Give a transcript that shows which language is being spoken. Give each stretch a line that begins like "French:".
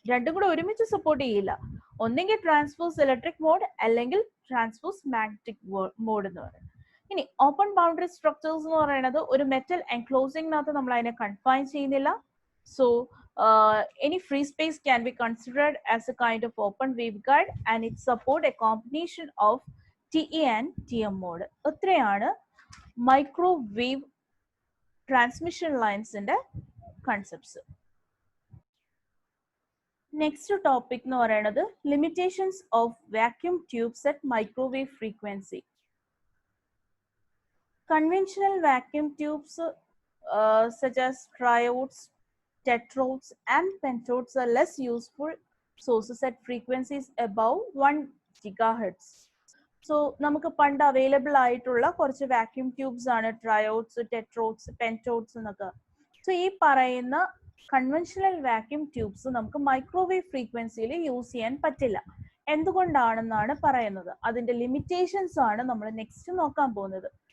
Malayalam: രണ്ടും കൂടെ ഒരുമിച്ച് സപ്പോർട്ട് ചെയ്യില്ല. ഒന്നെങ്കിൽ ട്രാൻസ്വേഴ്സ് ഇലക്ട്രിക് മോഡ് അല്ലെങ്കിൽ ട്രാൻസ്വേഴ്സ് മാഗ്നറ്റിക് മോഡ് എന്ന് പറയുന്നത്. ഇനി ഓപ്പൺ ബൗണ്ടറി സ്ട്രക്ചേഴ്സ് എന്ന് പറയുന്നത് ഒരു മെറ്റൽ എൻക്ലോസിംഗിനകത്ത് നമ്മൾ അതിനെ കൺഫൈൻ ചെയ്യുന്നില്ല.
English: So any free space can be considered as a kind of open waveguide, and it support a combination of TE and TM mode.
Malayalam: ഇത്രയാണ് microwave transmission ലൈൻസിന്റെ concepts.
English: next topic
Malayalam: എന്ന് പറയുന്നത്
English: Limitations of vacuum tubes at microwave frequency. Conventional vacuum tubes such as triodes, tetrodes and pentodes are less useful sources at frequencies above 1 GHz.
Malayalam: So നമുക്ക് പണ്ട് available ആയിട്ടുള്ള കുറച്ച് vacuum tubes ആണ് ട്രയോഡ്സ്, ടെട്രോഡ്സ്, പെന്റോഡ്സ് എന്നൊക്കെ. So ഈ പറയുന്ന കൺവെൻഷണൽ വാക്യൂം ട്യൂബ്സ് നമുക്ക് microwave ഫ്രീക്വൻസിയിൽ യൂസ് ചെയ്യാൻ പറ്റില്ല. എന്തുകൊണ്ടാണെന്നാണ് പറയുന്നത്. അതിന്റെ ലിമിറ്റേഷൻസ് ആണ് നമ്മൾ നെക്സ്റ്റ് നോക്കാൻ പോകുന്നത്.